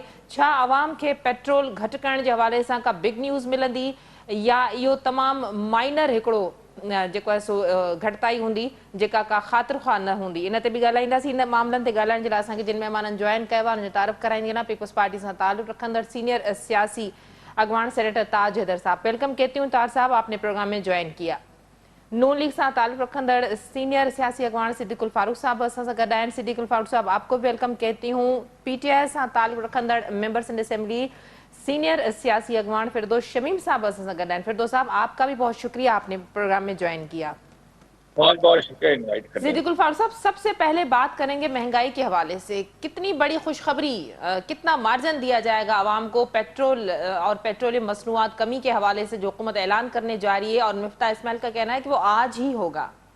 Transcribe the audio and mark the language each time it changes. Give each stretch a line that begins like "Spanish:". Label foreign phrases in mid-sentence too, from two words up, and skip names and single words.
Sindhi: छा अवाम खे पेट्रोल घटि करण जे हवाले सां का
English: big news
Sindhi: मिलंदी या इहो तमामु माइनर हिकिड़ो जेको आहे सो घटिताई हूंदी जेका का ख़ातिरख़्वाह न हूंदी। इन ते बि ॻाल्हाईंदासीं। इन मामलनि ते ॻाल्हाइण जे लाइ असांखे जिन महिमाननि जॉइन कयो आहे उनजो तारीफ़ कराईंदी आहियां पीपल्स पार्टी सां ताल्लुक़ रखंदड़ सीनियर सियासी अगवान सेनेटर ताज हैदर साहब।
Urdu: ویلکم کہتی ہوں تاج صاحب، آپ نے پروگرام میں جوائن کیا.
Sindhi: नून लीग सां ताल्लुक़ रखंदड़ सीनियर सियासी अगवान सिद्दीकुल फारूक साहब असां सां गॾु आहिनि।
Urdu: صدیق الفاروق صاحب، آپ کو بھی ویلکم کہتی ہوں.
Sindhi: PTI सां ताल्लुक़ रखंदड़
English: members in assembly
Sindhi: सीनियर सियासी अगवान फिरदौस शमीम साहब असां सां गॾु आहिनि।
Urdu: فردوس صاحب، آپ کا بھی بہت شکریہ، آپ نے پروگرام میں جوائن کیا. بہت بہت شکریہ انوائٹ کرنے کا. صدیق الفاروق صاحب، سب سے پہلے بات کریں گے مہنگائی کے حوالے سے. کتنی بڑی خوشخبری، کتنا مارجن دیا جائے گا عوام کو پیٹرول اور پیٹرولیم مصنوعات کمی کے حوالے سے جو حکومت اعلان کرنے جا رہی ہے، اور مفتاح اسماعیل کا کہنا ہے کہ وہ آج ہی ہوگا.